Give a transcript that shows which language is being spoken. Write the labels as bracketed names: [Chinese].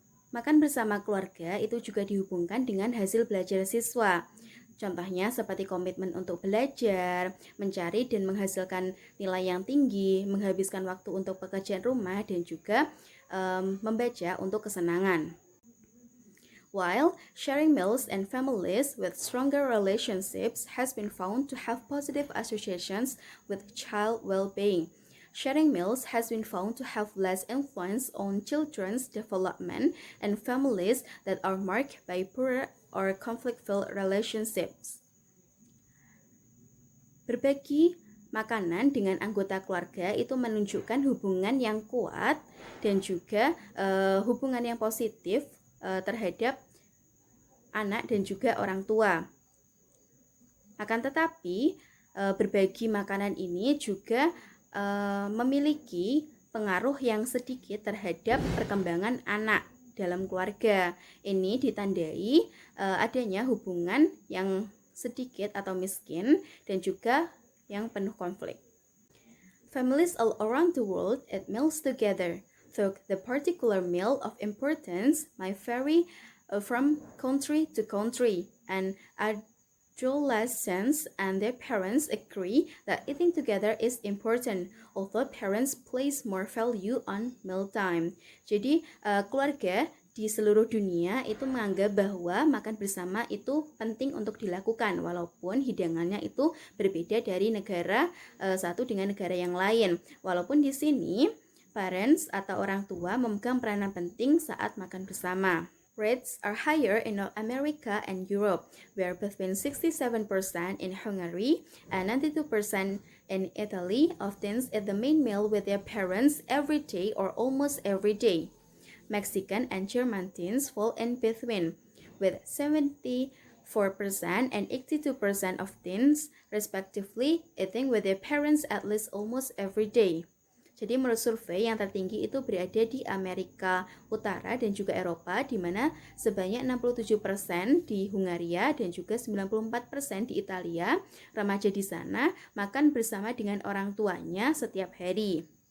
[Indonesian] Makan bersama keluarga itu juga dihubungkan dengan hasil belajar siswa. Contohnya seperti komitmen untuk belajar, mencari dan menghasilkan nilai yang tinggi, menghabiskan waktu untuk pekerjaan rumah, dan juga membaca untuk kesenangan. [English] While sharing meals and families with stronger relationships has been found to have positive associations with child well-being, sharing meals has been found to have less influence on children's development in families that are marked by poor or conflict-filled relationships. [Indonesian] Berbagi makanan dengan anggota keluarga itu menunjukkan hubungan yang kuat dan juga hubungan yang positif terhadap anak dan juga orang tua. Akan tetapi berbagi makanan ini juga memiliki pengaruh yang sedikit terhadap perkembangan anak dalam keluarga. Ini ditandai adanya hubungan yang sedikit atau miskin dan juga yang penuh konflik. [English] Families all around the world eat meals together, though the particular meal of importance might vary from country to country, and adolescents and their parents agree that eating together is important, although parents place more value on mealtime. [Indonesian] Jadi, keluarga di seluruh dunia itu menganggap bahwa makan bersama itu penting untuk dilakukan walaupun hidangannya itu berbeda dari negara satu dengan negara yang lain. Walaupun di sini parents atau orang tua memegang peranan penting saat makan bersama. [English] Rates are higher in North America and Europe, where between 67% in Hungary and 92% in Italy of teens eat the main meal with their parents every day or almost every day. Mexican and German teens fall in between, with 74% and 82% of teens, respectively, eating with their parents at least almost every day. [Indonesian] Jadi menurut survei yang tertinggi itu berada di Amerika Utara dan juga Eropa, di mana sebanyak 67% di Hungaria dan juga 94% di Italia, remaja di sana makan bersama dengan orang tuanya setiap hari.